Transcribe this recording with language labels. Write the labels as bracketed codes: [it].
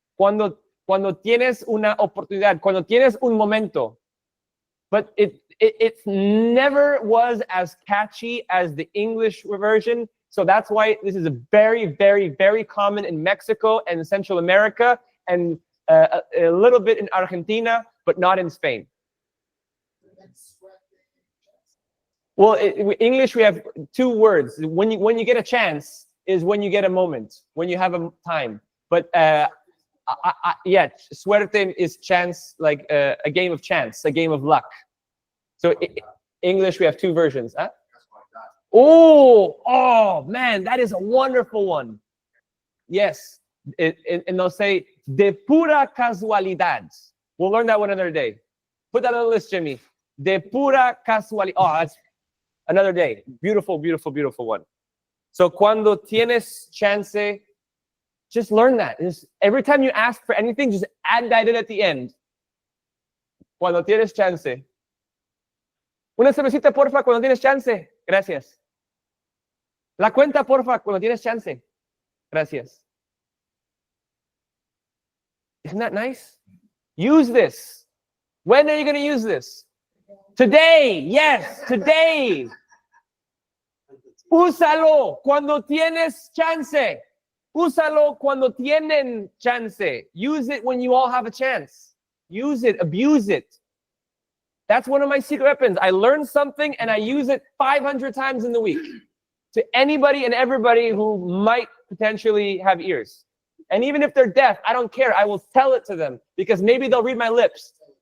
[es] Cuando tienes una oportunidad. Cuando tienes un momento. [en] But it never was as catchy as the English version. So that's why this is a very, very, very common in Mexico and Central America and a little bit in Argentina, but not in Spain. Well, English, we have two words. When you get a chance is when you get a moment, when you have a time. But yeah, suerte is chance, like a game of chance, a game of luck. So English, we have two versions. Huh? Oh, man, that is a wonderful one. Yes, and they'll say, [es] de pura casualidad. [en] We'll learn that one another day. Put that on the list, Jimmy. [es] De pura casualidad. [en] Oh, that's another day. Beautiful, beautiful, beautiful one. So, [es] cuando tienes chance, [en] Just learn that. Just, every time you ask for anything, just add that in at the end. [es] Cuando tienes chance. Una cervecita, porfa, cuando tienes chance. Gracias. La cuenta, porfa, cuando tienes chance. Gracias. [en] Isn't that nice? Use this. When are you going to use this? Today. Yes, today. [es] Úsalo cuando tienes chance. Úsalo cuando tienen chance. [en] Use it when you all have a chance. Use it, abuse it. That's one of my secret weapons. I learn something and I use it 500 times in the week to anybody and everybody who might potentially have ears. And even if they're deaf, I don't care. I will tell it to them because maybe they'll read my lips.